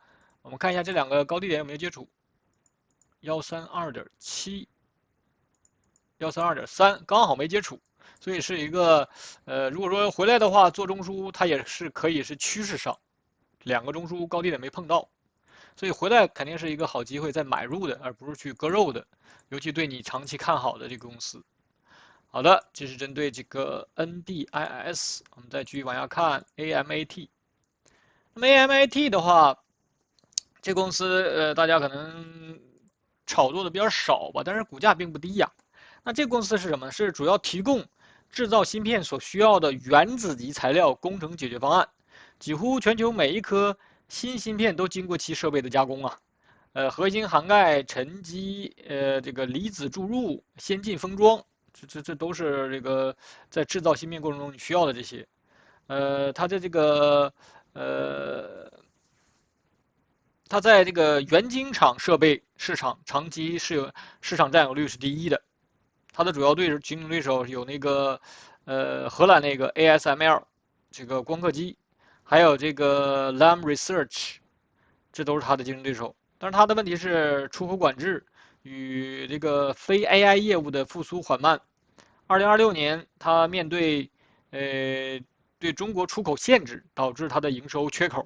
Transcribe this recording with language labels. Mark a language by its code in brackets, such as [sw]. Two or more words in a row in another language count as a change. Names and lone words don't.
[zh] 我們看一下这2個高低點有沒有接觸，132.7。132.3剛好沒接觸，所以是一個如果說回來的話做中枢，它也是可以是趨勢上，2個中枢高低點沒碰到，所以回來肯定是一個好機會再買入的，而不是去割肉的，尤其对你長期看好的這個公司。好的，這是針對這個 NDIS，我們再繼續往下看 AMAT。那麼 AMAT 的話，這公司大家可能炒作的比較少吧，但是股價並不低呀。那這公司是什麼？是主要提供製造芯片所需要的原子級材料工程解決方案。幾乎全球每一顆新芯片都經過其設備的加工啊，核心涵蓋沉積，這個離子注入、先進封裝，這都是這個在製造芯片過程中你需要的這些。它的這个它在这个原晶厂設備市場長期是有市場佔有率是第一的。它的主要競爭對手有那個荷蘭那個 ASML 這個光刻機，還有這個 Lam Research， 這都是它的競爭對手。但是它的問題是出口管制與這個非 AI 業務的復甦緩慢。2026年，它面對對中國出口限制，導致它的營收缺口。